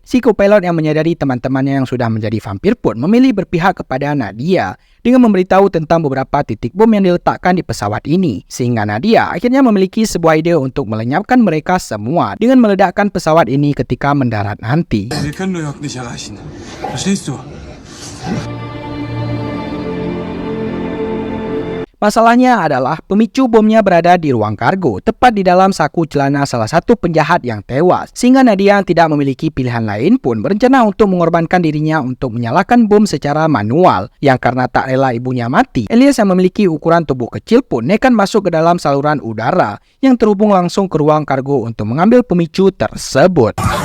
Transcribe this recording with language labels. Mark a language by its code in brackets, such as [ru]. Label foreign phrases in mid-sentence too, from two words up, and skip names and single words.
[id] Si co-pilot yang menyadari teman-temannya yang sudah menjadi vampir pun memilih berpihak kepada Nadia dengan memberitahu tentang beberapa titik bom yang diletakkan di pesawat ini, sehingga Nadia akhirnya memiliki sebuah ide untuk melenyapkan mereka semua dengan meledakkan pesawat ini ketika mendarat nanti. [de] Wir können New York nicht erreichen. Verstehst du? [id] Masalahnya adalah pemicu bomnya berada di ruang kargo, tepat di dalam saku celana salah satu penjahat yang tewas, sehingga Nadia yang tidak memiliki pilihan lain pun berencana untuk mengorbankan dirinya untuk menyalakan bom secara manual, yang karena tak rela ibunya mati, Elias yang memiliki ukuran tubuh kecil pun nekat masuk ke dalam saluran udara yang terhubung langsung ke ruang kargo untuk mengambil pemicu tersebut.